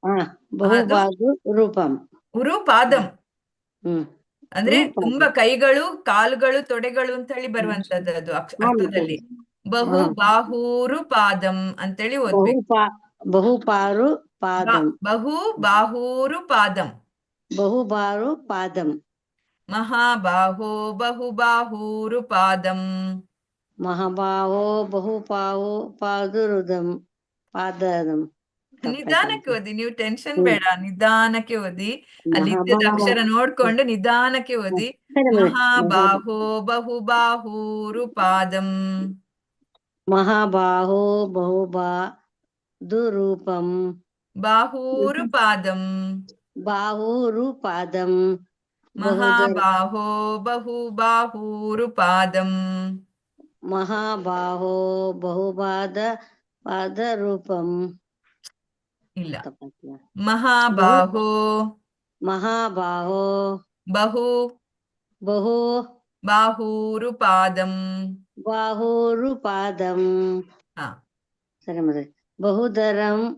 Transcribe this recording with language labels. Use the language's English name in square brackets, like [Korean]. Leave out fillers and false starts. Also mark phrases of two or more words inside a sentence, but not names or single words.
[Kannada] ಉರುಪಾದಂ ಅಂದ್ರೆ ತುಂಬಾ ಕೈಗಳು, ಕಾಲುಗಳು, ತೊಡೆಗಳು ಅಂತ ಹೇಳಿ ಬರುವಂತದ್ದು ಅದು ಅರ್ಥದಲ್ಲಿ. ಬಹುಬಾಹೂರುಪಾದಂ ಅಂತೇಳಿ ಓದ್ಬೇಕು. [Sanskrit] ಬಹುಬಾಹೂರುಪಾದಂ ಮಹಾಬಾಹೋ ಬಹುಬಾಹೂರುಪಾದಂ ಮಹಾಬಾಹೋ ಬಹುಪಾದಂ. [Kannada] ನಿಧಾನಕ್ಕೆ ಓದಿ, ನೀವು ಟೆನ್ಷನ್ ಬೇಡ, ನಿಧಾನಕ್ಕೆ ಓದಿ. ಅಲ್ಲಿ ಅಕ್ಷರ ನೋಡ್ಕೊಂಡು ನಿಧಾನಕ್ಕೆ ಓದಿ. [Sanskrit] ಮಹಾಬಾಹೋ ಬಹುಬಾಹೂರುಪಾದಂ ಮಹಾಬಾಹೋ ಬಹುಬಾಹುರೂಪಂ ಬಾಹೂರುಪಾದಂ ಮಹಾಬಾಹೋ ಬಹುಬಾಹೂರುಪಾದಂ ಮಹಾಬಾಹೋ ಪಾದರೂಪಂ. ಇಲ್ಲ, ಮಹಾಬಾಹೋ ಬಹು ಬಾಹೂರುಪಾದಂ. [Kannada] ಸರಿ ಮತ್ತೆ ಬಹುದರಂ